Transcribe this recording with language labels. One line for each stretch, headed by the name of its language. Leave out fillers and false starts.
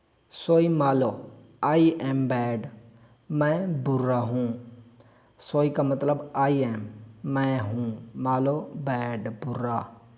Spanish: soy malo,
English: I am bad,
Hindi: मैं बुरा हूँ।
Spanish: soy
Hindi: का मतलब
English: I am,
Hindi: मैं हूँ।
Spanish: malo
English: bad,
Hindi: बुरा।